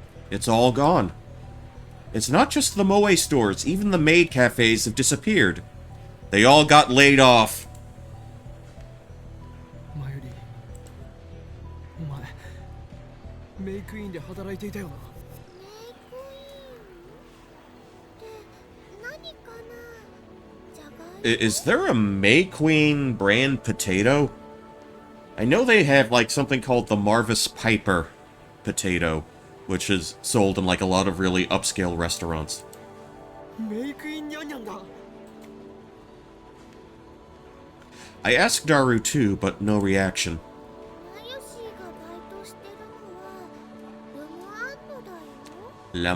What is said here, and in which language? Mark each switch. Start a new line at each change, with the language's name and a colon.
English: It's all gone. It's not just the Moe stores, even the maid cafes have disappeared. They all got laid off.
Japanese: マユリ、お前メイクインで働いていたよな。メイクインって何かな？じゃがい
English: Is there a May Queen brand potato? I know they have, like, something called the Marvis Piper potato, which is sold in, like, a lot of really upscale restaurants.
Japanese: メイクインニャンニャンだ。
English: I asked Daru too, but no reaction.
Japanese: マヨシーがバイトしてるのはルモアンドだよ。